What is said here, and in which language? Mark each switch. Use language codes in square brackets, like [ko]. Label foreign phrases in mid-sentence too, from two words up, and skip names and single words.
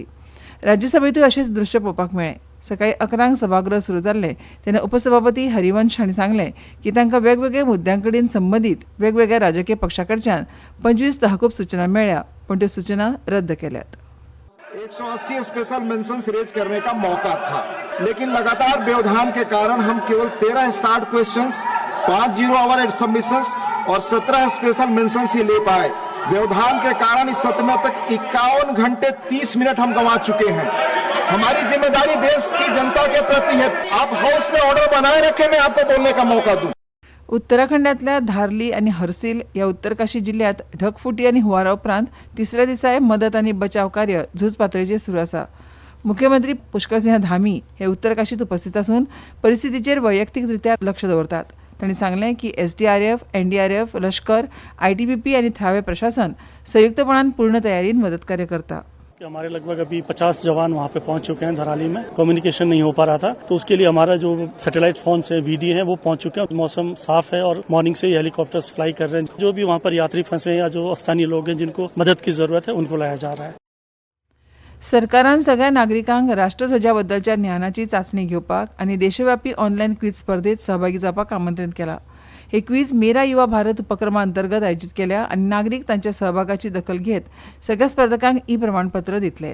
[kok] राज्यसभेतूय अशेंच दृश्य पळोवपाक मेळ्ळें. सकाळीं 11 सभागृह सुरू जाल्लें तेन्ना उपसभापती हरिवंश हांणी सांगलें की तांकां वेगवेगळ्या मुद्द्यांकडेन संबंदीत वेगवेगळ्या राजकीय पक्षां कडच्यान 25 तहकूब सूचना मेळ्ळ्या, पूण त्यो सूचना रद्द केल्यात. [hi] 180 [en] special mentions raise [hi] करने का मौका था, लेकिन लगातार व्यवधान के कारण हम केवल 13 [en] start questions, [hi] 5 [en] zero hour submissions [hi] और 17 [en] special mentions [hi] ही ले पाए. व्यवधान के कारण इस सत्र में तक 51 घंटे 30 मिनट हम गंवा चुके हैं. हमारी जिम्मेदारी देश की जनता के प्रति है. आप हाउस में ऑर्डर बनाए रखे, मैं आपको बोलने का मौका दूं. [kok] उत्तराखंडातल्या धारली आनी हर्सिल ह्या उत्तर काशी जिल्ह्यात ढगफुटी आनी हुंवारा उपरांत तिसऱ्या दिसाय मदत आनी बचाव कार्य झूज पातळीचेर सुरू आसा. मुख्यमंत्री पुष्करसिंह धामी हे उत्तर काशीत उपस्थित आसून परिस्थितीचेर वैयक्तीकरित्या लक्ष दवरतात. तांणी सांगलें की एसडीआरएफ, एनडीआरएफ, लश्कर, आयटीबीपी आनी थळावें प्रशासन संयुक्तपणान पूर्ण तयारीन मदत कार्य करता. [hi] कि हमारे लगभग अभी 50 जवान वहाँ पे पहुंच चुके हैं. धराली में कम्युनिकेशन नहीं हो पा रहा था, तो उसके लिए हमारा जो [en] satellite phone [hi] है, वीडी है, वो पहुंच चुके हैं. मौसम साफ है और मॉर्निंग से ही [en] helicopters fly [hi] कर रहे हैं. जो भी वहाँ पर यात्री फंसे हैं या जो स्थानीय लोग हैं जिनको मदद की जरूरत है, उनको लाया जा रहा है. [kok] सरकारान सगळ्या नागरिकांक राष्ट्रध्वजा बद्दलच्या ज्ञानाची चाचणी घेवपाक आनी देशव्यापी [en] online quiz [kok] स्पर्धेत सहभागी जावपाक आमंत्रीत केलां. हे क्विज मेरा युवा भारत उपक्रमा अंतर्गत आयोजीत केल्या आनी नागरीक तांच्या सहभागाची दखल घेत सगळ्या स्पर्धकांक ई प्रमाणपत्र दितले.